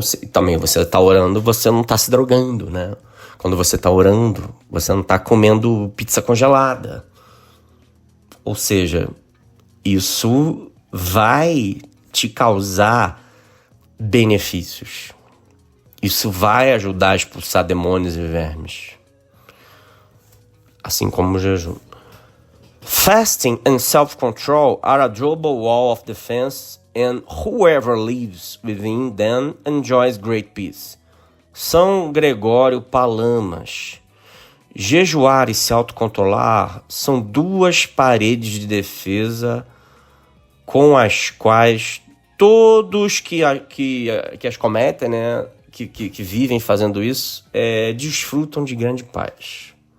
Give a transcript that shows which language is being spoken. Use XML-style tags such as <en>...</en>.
<pt>Também você está orando, você não está se drogando, né? Quando você está orando, você não está comendo pizza congelada. Ou seja, isso vai te causar benefícios. Isso vai ajudar a expulsar demônios e vermes. Assim como o jejum.</pt> <en>Fasting and self-control are a durable wall of defense, and whoever lives within them enjoys great peace.</en> <pt>São Gregório Palamas. Jejuar e se autocontrolar são 2 paredes de defesa com as quais todos que as cometem, né, que vivem fazendo isso, desfrutam de grande paz.</pt>